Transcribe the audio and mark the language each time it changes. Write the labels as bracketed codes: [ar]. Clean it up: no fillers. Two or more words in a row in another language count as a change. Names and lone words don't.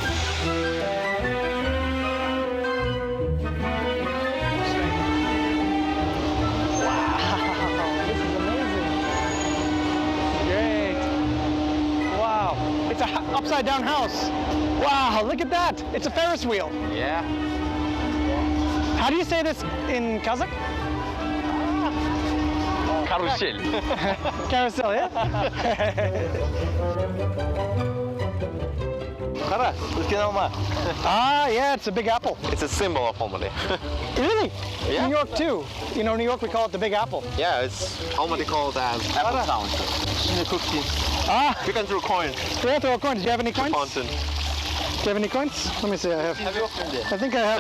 [en] Upside down house. Wow, look at that. It's a Ferris wheel. Yeah. How do you say this in Kazakh? [kk] Карусель. [en] Carousel, yeah? [kk] Қара, үлкен алма. [en] Ah, yeah, it's a big apple. It's a symbol of Almaty. Really? Yeah. New York too. You know, New York we call it the Big Apple. Yeah, it's Almaty called as Apple Town. Ah, You can throw coins. yeah, throw a coin. Did you have any coins? Fountain. Do you have any coins? Let me see. I have. I think I have.